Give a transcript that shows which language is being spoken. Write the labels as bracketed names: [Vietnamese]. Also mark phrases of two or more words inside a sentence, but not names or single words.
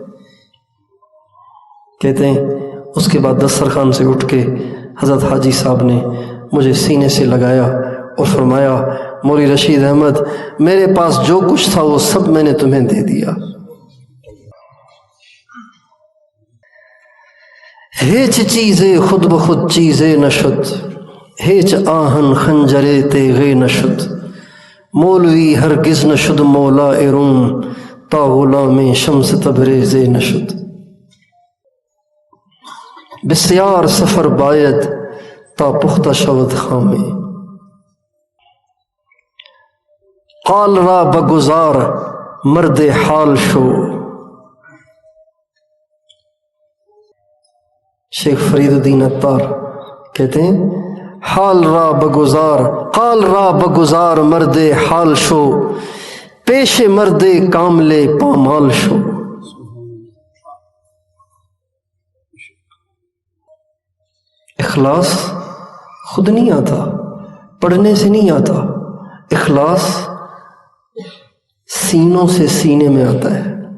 [Urdu] کہتے ہیں اس کے بعد دسترخوان سے اٹھ کے حضرت حاجی صاحب نے مجھے سینے سے لگایا اور فرمایا مولوی رشید احمد میرے پاس جو کچھ تھا وہ سب میں نے تمہیں دے دیا، [Persian] ہیچ چیزیں خود بخود چیزیں نشد، ہیچ آہن خنجرے تیغے نشد، مولوی ہرگز نشد مولا روم تا غلام شمس تبریز نشد، بسیار سفر باید تا پختہ شود خامے، قال را بگزار مرد حال شو۔ [Urdu] شیخ فرید الدین عطار کہتے ہیں [Persian] حال را بگزار، قال را بگزار مرد حال شو، پیش مرد کامل پامال شو۔ [Urdu] اخلاص خود نہیں آتا، پڑھنے سے نہیں آتا، اخلاص سینوں سے سینے میں آتا ہے۔